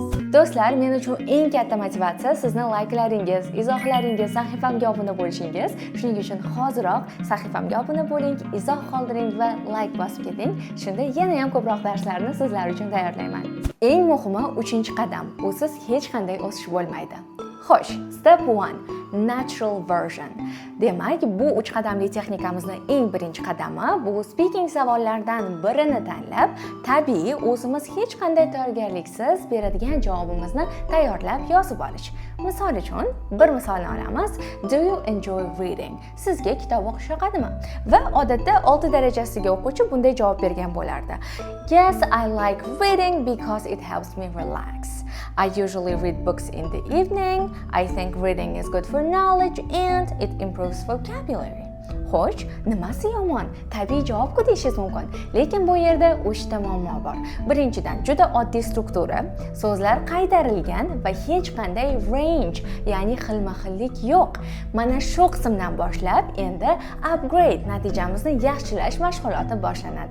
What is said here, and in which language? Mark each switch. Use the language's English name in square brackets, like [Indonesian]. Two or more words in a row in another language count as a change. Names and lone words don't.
[Uzbek] Do'stlar, men uchun eng katta motivatsiya sizni layklaringiz, izohlaringiz, sahifamga obuna bo'lishingiz. Shuning uchun hoziroq sahifamga obuna bo'ling, izoh qoldiring va like bosib keting. Shunda yana ham ko'proq darslarni sizlar uchun tayyorlayman. Eng muhimi 3-qadam. Usiz hech qanday o'sish bo'lmaydi. Xo'sh, [English] step 1, natural version. [Uzbek] Demak, bu 3 qadamli texnikamizning eng birinchi qadami bu speaking savollaridan birini tanlab, tabiiy o'zimiz hech qanday tayyorgarliksiz beradigan javobimizni tayyorlab yozib olish. Misol uchun, bir misolni olamiz. [English] Do you enjoy reading? [Uzbek] Sizga kitob o'qish yoqadimi? Va odatda 6 darajasiga o'quvchi bunday javob bergan bo'lardi. [English] Yes, I like reading because it helps me relax. I usually read books in the evening. I think reading is good for knowledge and it improves vocabulary. [Uzbek] Xo'sh, nimasi yomon? Tabiiy javob-ku deyishingiz mumkin. Lekin bu yerda 3 ta muammo bor. Birinchidan, juda oddiy struktura, so'zlar qaytarilgan va hech qanday range, ya'ni xilma-xillik yo'q. Mana shu qismdan boshlab endi upgrade natijamizni yaxshilash mashg'uloti boshlanadi.